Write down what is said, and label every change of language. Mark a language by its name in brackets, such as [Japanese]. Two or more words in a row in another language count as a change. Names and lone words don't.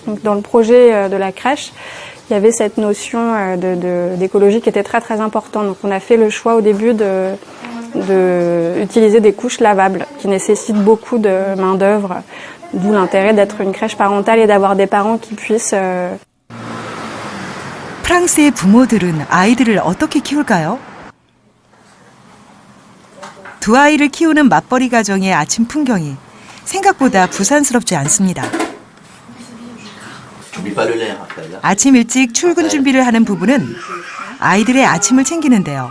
[French] Donc, dans le projet de la crèche, il y avait cette notion d'écologie qui était très très importante. Donc, on a fait le choix au début de utiliser des couches lavables, qui nécessitent beaucoup de main-d'œuvre. D'où l'intérêt d'être une crèche parentale et d'avoir des parents qui puissent... [Korean] 프랑스의 부모들은 아이들을 어떻게 키울까요? 두 아이를 키우는 맞벌이 가정의 아침 풍경이 생각보다 부산스럽지 않습니다. 아침 일찍 출근 준비를 하는 부부는 아이들의 아침을 챙기는데요.